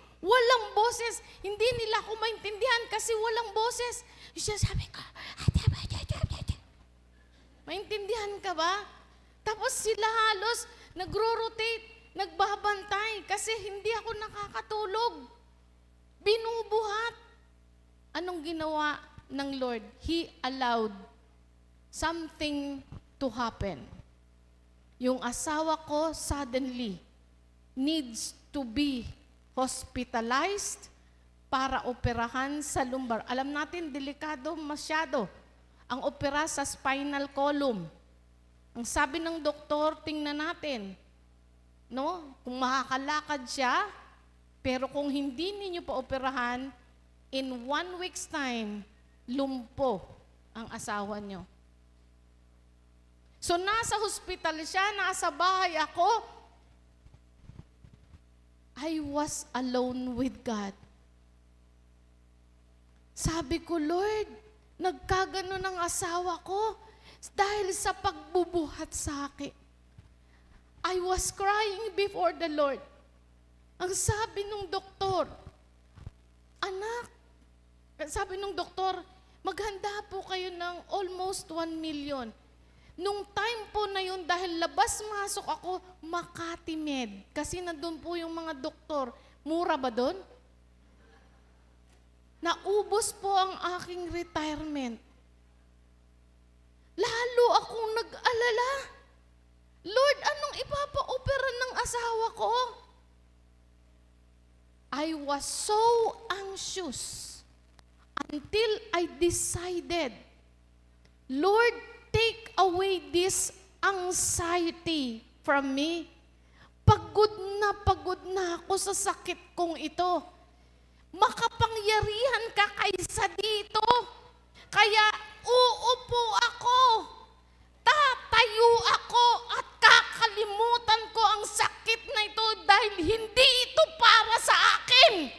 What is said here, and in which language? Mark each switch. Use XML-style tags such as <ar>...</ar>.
<tl>Walang boses. Hindi nila ako maintindihan kasi walang boses. Siya sabi ko, maintindihan ka ba? Tapos sila halos nagro-rotate. Nagbabantay kasi hindi ako nakakatulog. Binubuhat. Anong ginawa ng Lord?</tl> <en>He allowed something to happen.</en> <tl>Yung asawa ko</tl> <en>suddenly needs to be hospitalized</en> <tl>para operahan sa lumbar. Alam natin, delikado masyado ang opera sa spinal column. Ang sabi ng doktor, tingnan natin, no? Kung makakalakad siya, pero kung hindi ninyo pa operahan,</tl> <en>in 1 week's time,</en> <tl>lumpo ang asawa nyo. So nasa hospital siya, nasa bahay ako.</tl> <en>I was alone with God.</en> <tl>Sabi ko, Lord, nagkagano ng asawa ko dahil sa pagbubuhat sa akin.</tl> <en>I was crying before the Lord.</en> <tl>Ang sabi nung doktor, anak, sabi nung doktor, maghanda po kayo ng almost 1 million. Nung time po na yun, dahil labas-masok ako, Makati Med. Kasi nandun po yung mga doktor. Mura ba doon? Naubos po ang aking retirement. Lalo akong nag-alala. Lord, anong ipapa-opera ng asawa ko?</tl> <en>I was so anxious until I decided, Lord, take away this anxiety from me.</en> <tl>Pagod na ako sa sakit kong ito. Makapangyarihan ka kaysa dito. Kaya uupo ako, tatayo ako at kakalimutan ko ang sakit na ito dahil hindi ito para sa akin.</tl>